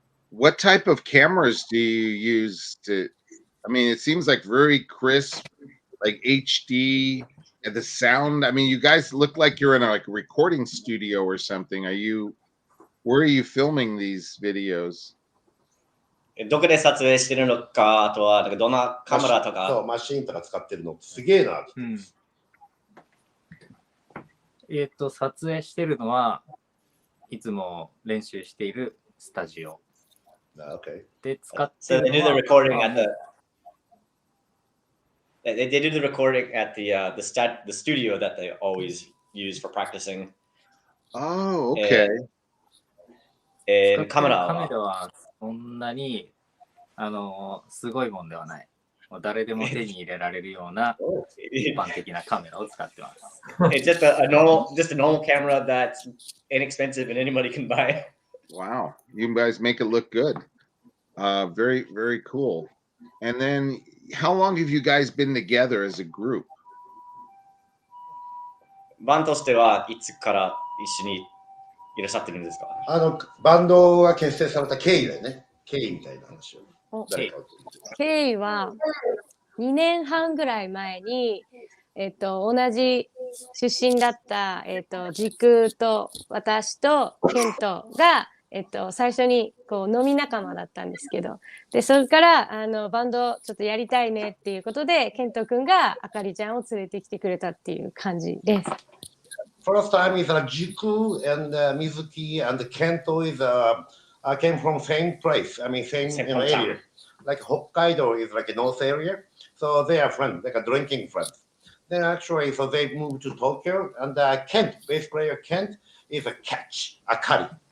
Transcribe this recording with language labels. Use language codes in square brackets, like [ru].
[en] What type of cameras do you use to? I mean, it seems like very crisp, like HD, and the sound. I mean, you guys look like you're in a recording studio or something. Where are you filming these videos? [ja] どこで撮影してるのか、あとはなんかどんなカメラとか。そう、マシーンとか使ってるのすげえな。撮影してるのはいつも練習しているスタジオ。 [en] Okay. [ja] で使ってる [en] So they do the recording at they do the recording at the studio that they always use for practicing. Oh, okay. And [ja] カメラはそんなにすごいもんではない。もう誰でも手に入れられるような一般的なカメラを使ってます。 [en] It's just a normal camera that's inexpensive and anybody can buy. Wow, you guys make it look good. Very, very cool. And then, how long have you guys been together as a group? [ja] バンドとしてはいつから一緒にいらっしゃってるんですか？バンドが結成された経緯だよね。経緯みたいな話を。経緯は2年半ぐらい前に、同じ出身だった、時空と私とケントが、最初にこう飲み仲間だったんですけど、でそれからバンドちょっとやりたいねっていうことで、ケント君があかりちゃんを連れてきてくれたっていう感じです。 [en] First time is Jiku and Mizuki and Kento is came from same place. I mean same area. Like Hokkaido is like a north area, so they are friends, like a drinking friends. Then actually, so they moved to Tokyo, and Kent, bass player Kent, is a catch, Akari.